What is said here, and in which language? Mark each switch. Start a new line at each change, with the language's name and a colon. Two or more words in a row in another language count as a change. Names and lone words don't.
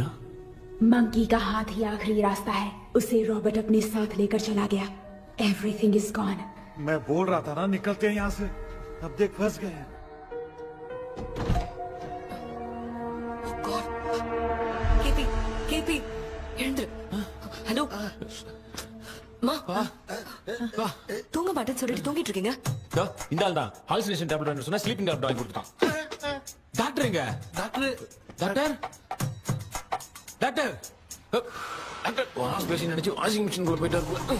Hindi: मंकी का हाथ ही आखिरी रास्ता है. उसे रॉबर्ट अपने साथ लेकर चला गया.
English: Everything is gone.
Hindi: मैं बोल रहा था ना निकलते हैं यहाँ से. अब देख फंस गए.
Tamil: केपी हेलो மா தூங்க மாட்டேன்னு சொல்லிட்டு தூங்கிட்டு இருக்கீங்க. இந்த ஆள் தான்
English: hallucination tablet
Tamil: வேணும் சொன்னா
English: sleeping tablet
Tamil: வாங்கி கொடுத்தான். டாக்டர் எங்க? டாக்டர் டாக்டர் டாக்டர் டாக்டர்
English: wash basin
Tamil: நினைச்சு
English: washing machine
Tamil: குள்ள போயிட்டாரு.